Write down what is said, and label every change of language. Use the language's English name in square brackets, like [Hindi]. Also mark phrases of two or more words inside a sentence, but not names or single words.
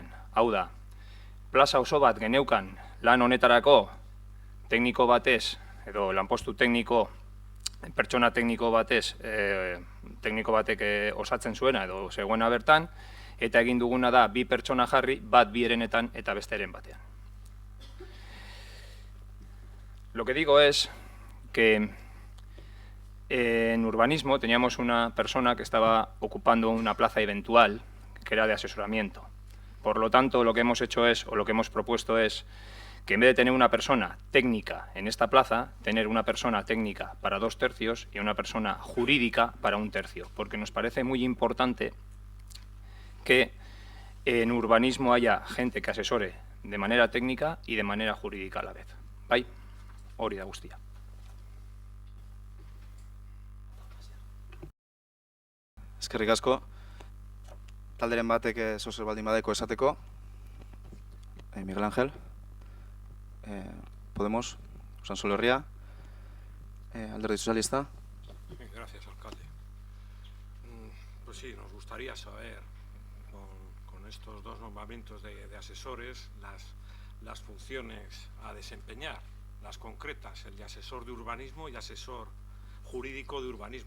[Basque] Hau da, plaza oso bat geneukan lan honetarako tekniko batez, edo lanpostu tekniko, pertsona tekniko batez, tekniko batek osatzen zuena edo zegoena bertan, eta egin duguna da bi pertsona jarri, bat bi herenetan eta beste eren batean. [Spanish] Lo que digo es que en urbanismo teníamos una persona que estaba ocupando una plaza eventual, que era de asesoramiento. Por lo tanto, lo que hemos hecho es, o lo que hemos propuesto es, que en vez de tener una persona técnica en esta plaza, tener una persona técnica para 2/3 y una persona jurídica para 1/3, porque nos parece muy importante que en urbanismo haya gente que asesore de manera técnica y de manera jurídica a la vez. [Basque] Bai, hori da guztia. Eskerrik asko. Talderen batek zozer baldin badeko esateko. Miguel Ángel. Podemos. Usansolo Herria. Alderdi Sozialista. [Spanish] Gracias, alcalde. Pues sí, nos gustaría saber, con estos dos nombramientos de asesores, las funciones a desempeñar, las concretas, el de asesor de urbanismo y asesor jurídico de urbanismo.